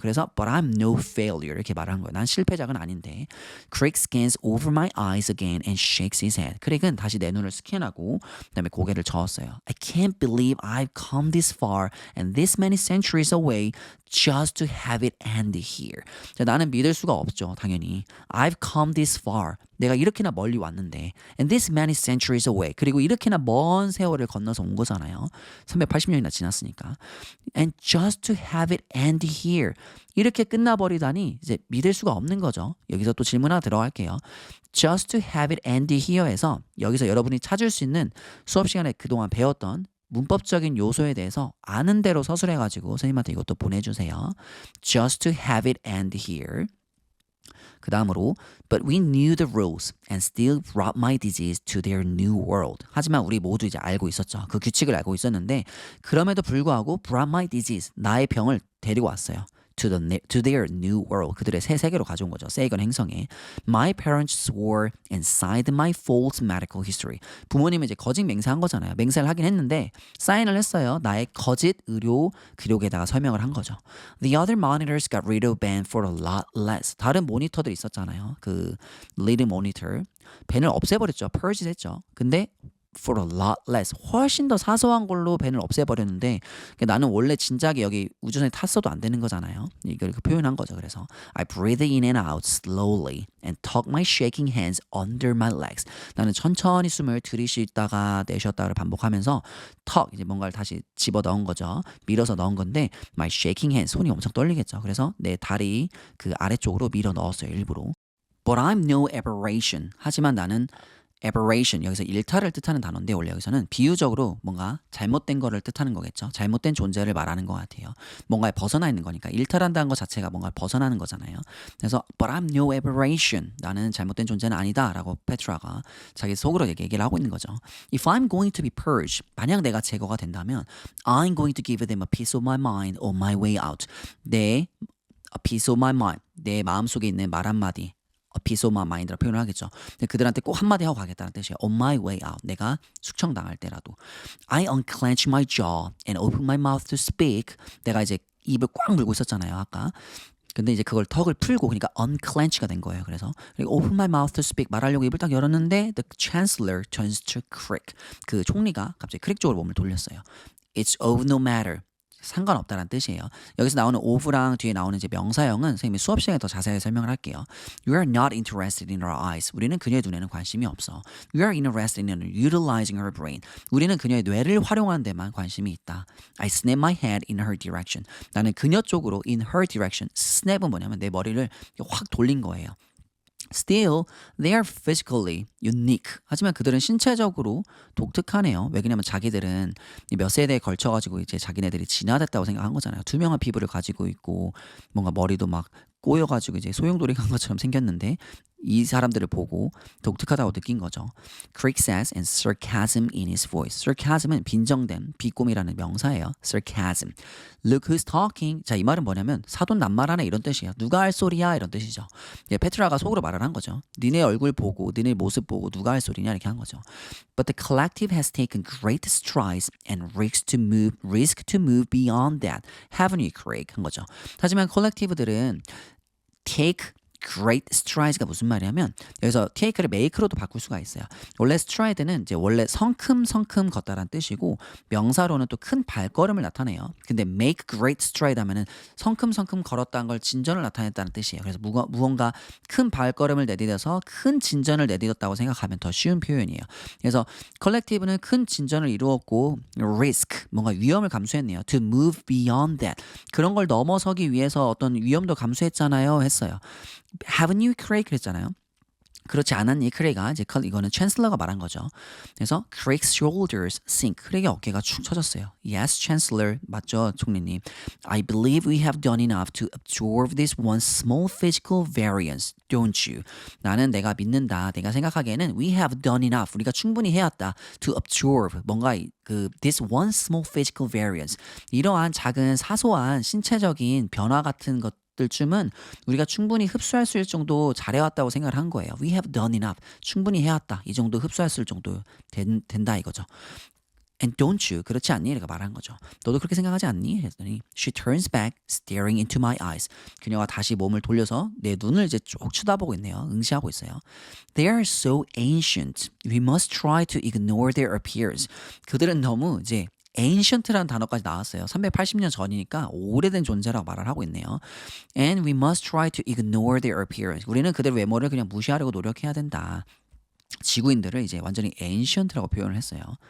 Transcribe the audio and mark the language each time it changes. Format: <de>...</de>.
<ko>그래서</ko> <en>but I'm no failure</en> <ko>이렇게 말을 한 거예요. 난 실패작은 아닌데.</ko> <en>Craig scans over my eyes again and shakes his head.</en> <ko>크릭은 다시 내 눈을 스캔하고 그다음에 고개를 저었어요.</ko> <en>I can't believe I've come this far and this many centuries away just to have it end here.</en> <ko>자, 나는 믿을 수가 없죠. 당연히.</ko> <en>I've come this far.</en> <ko>내가 이렇게나 멀리 왔는데</ko> <en>and this many centuries away.</en> <ko>그리고 이렇게나 먼 세월을 건너서 온 거잖아요. 380년이나 지났으니까.</ko> <en>And just to have it end here.</en> <ko>이렇게 끝나버리다니 이제 믿을 수가 없는 거죠. 여기서 또 질문 하나 들어갈게요.</ko> <en>Just to have it end here</en> <ko>에서 여기서 여러분이 찾을 수 있는 수업 시간에 그동안 배웠던 문법적인 요소에 대해서 아는 대로 서술해가지고 선생님한테 이것도 보내주세요.</ko> <en>Just to have it end here.</en> <ko>그 다음으로</ko> <en>But we knew the rules and still brought my disease to their new world.</en> <ko>하지만 우리 모두 이제 알고 있었죠. 그 규칙을 알고 있었는데 그럼에도 불구하고</ko> <en>brought my disease,</en> <ko>나의 병을 데리고 왔어요.</ko> <en>To their new world.</en> <ko>그들의 새 세계로 가져온 거죠. 세이건 행성에.</ko> <en>My parents swore and signed my false medical history.</en> <ko>부모님은 이제 거짓 맹세한 거잖아요. 맹세를 하긴 했는데 사인을 했어요. 나의 거짓 의료 기록에다가 설명을 한 거죠.</ko> <en>The other monitors got rid of Ben for a lot less.</en> <ko>다른 모니터들 있었잖아요. 그 lead monitor. 벤을 없애버렸죠. purge 했죠. 근데</ko> <en>for a lot less.</en> <ko>훨씬 더 사소한 걸로 벤을 없애버렸는데 나는 원래 진작에 여기 우주선에 탔어도 안 되는 거잖아요. 이걸 표현한 거죠. 그래서</ko> <en>I breathe in and out slowly and tuck my shaking hands under my legs.</en> <ko>나는 천천히 숨을 들이쉬다가 내쉬었다를 반복하면서 tuck 이제 뭔가를 다시 집어 넣은 거죠. 밀어서 넣은 건데</ko> <en>my shaking hands</en> <ko>손이 엄청 떨리겠죠. 그래서 내 다리 그 아래쪽으로 밀어 넣었어요. 일부러.</ko> <en>But I'm no aberration.</en> <ko>하지만 나는 aberration 여기서 일탈을 뜻하는 단어인데 원래 여기서는 비유적으로 뭔가 잘못된 거를 뜻하는 거겠죠. 잘못된 존재를 말하는 것 같아요. 뭔가에 벗어나 있는 거니까 일탈한다는 것 자체가 뭔가 벗어나는 거잖아요. 그래서</ko> <en>but I'm no aberration.</en> <ko>나는 잘못된 존재는 아니다 라고 페트라가 자기 속으로 얘기를 하고 있는 거죠.</ko> <en>If I'm going to be purged,</en> <ko>만약 내가 제거가 된다면</ko> <en>I'm going to give them a piece of my mind on my way out. a piece of my mind.</en> <ko>내 마음속에 있는 말 한마디</ko> <en>a piece of my mind</en> <ko>라고 표현을 하겠죠. 근데 그들한테 꼭 한마디 하고 가겠다는 뜻이에요.</ko> <en>On my way out.</en> <ko>내가 숙청당할 때라도.</ko> <en>I unclench my jaw and open my mouth to speak.</en> <ko>내가 이제 입을 꽉 물고 있었잖아요. 아까. 근데 이제 그걸 턱을 풀고 그러니까 unclench가 된 거예요. 그래서 그리고</ko> <en>open my mouth to speak</en> <ko>말하려고 입을 딱 열었는데</ko> <en>the chancellor turns to Crick.</en> <ko>그 총리가 갑자기 크릭 쪽으로 몸을 돌렸어요.</ko> <en>It's of no matter.</en> <ko>상관없다라는 뜻이에요. 여기서 나오는 of랑 뒤에 나오는 이제 명사형은 선생님이 수업 시간에 더 자세히 설명을 할게요.</ko> <en>You are not interested in her eyes.</en> <ko>우리는 그녀의 눈에는 관심이 없어.</ko> <en>You are interested in utilizing her brain.</en> <ko>우리는 그녀의 뇌를 활용하는 데만 관심이 있다.</ko> <en>I snap my head in her direction.</en> <ko>나는 그녀 쪽으로</ko> <en>in her direction.</en> <ko>snap은 뭐냐면 내 머리를 확 돌린 거예요.</ko> <en>Still, they are physically unique.</en> <ko>하지만 그들은 신체적으로 독특하네요. 왜냐면 자기들은 몇 세대에 걸쳐가지고 이제 자기네들이 진화됐다고 생각한 거잖아요. 투명한 피부를 가지고 있고 뭔가 머리도 막 꼬여가지고 이제 소용돌이 간 것처럼 생겼는데 이 사람들을 보고 독특하다고 느낀 거죠.</ko> <en>Crick says and sarcasm in his voice.</en> <ko>sarcasm은 빈정됨, 비꼬미라는 명사예요.</ko> <en>sarcasm. Look who's talking.</en> <ko>자, 이 말은 뭐냐면 사돈낱말하네 이런 뜻이에요. 누가 할 소리야 이런 뜻이죠. 예, 페트라가 속으로 말을 한 거죠. 니네 얼굴 보고 니네 모습 보고 누가 할 소리냐 이렇게 한 거죠.</ko> <en>But the collective has taken great strides and risk to move beyond that. Haven't you, Crick?</en> <ko>한 거죠. 하지만 콜렉티브들은 take great strides가 무슨 말이냐면 여기서 take를 make로도 바꿀 수가 있어요. 원래 stride는 이제 원래 성큼 걷다란 뜻이고 명사로는 또 큰 발걸음을 나타내요. 근데 make great stride 하면은 성큼 걸었다는 걸 진전을 나타냈다는 뜻이에요. 그래서 무언가 큰 발걸음을 내디뎌서 큰 진전을 내디뎠다고 생각하면 더 쉬운 표현이에요. 그래서 collective는 큰 진전을 이루었고 risk 뭔가 위험을 감수했네요.</ko> <en>To move beyond that</en> <ko>그런 걸 넘어서기 위해서 어떤 위험도 감수했잖아요 했어요.</ko> <en>Haven't you, Craig?</en> <ko>그랬잖아요. 그렇지 않았니, 크레이가? 이제 이거는 챈슬러가 말한 거죠. 그래서</ko> <en>Craig's shoulders sink.</en> <ko>크레이의 어깨가 축 처졌어요.</ko> <en>Yes, Chancellor.</en> <ko>맞죠, 총리님.</ko> <en>I believe we have done enough to absorb this one small physical variance, don't you?</en> <ko>나는 내가 믿는다. 내가 생각하기에는</ko> <en>we have done enough.</en> <ko>우리가 충분히 해왔다.</ko> <en>To absorb.</en> <ko>뭔가</ko> <en>this one small physical variance.</en> <ko>이러한 작은 사소한 신체적인 변화 같은 것 들쯤은 우리가 충분히 흡수할 수 있을 정도 잘해왔다고 생각을 한 거예요.</ko> <en>We have done enough.</en> <ko>충분히 해왔다. 이 정도 흡수할 수 있을 정도 된다 이거죠.</ko> <en>And don't you?</en> <ko>그렇지 않니? 이렇게 말한 거죠. 너도 그렇게 생각하지 않니? 했더니</ko> <en>She turns back, staring into my eyes.</en> <ko>그녀가 다시 몸을 돌려서 내 눈을 이제 쭉 쳐다보고 있네요. 응시하고 있어요.</ko> <en>They are so ancient. We must try to ignore their appearance.</en> <ko>그들은 너무 이제 ancient라는 단어까지 나왔어요. 380년 전이니까 오래된 존재라고 말을 하고 있네요.</ko> <en>And we must try to ignore their appearance.</en> <ko>우리는 그들의 외모를 그냥 무시하려고 노력해야 된다. 지구인들을 이제 완전히 ancient라고 표현을 했어요.</ko>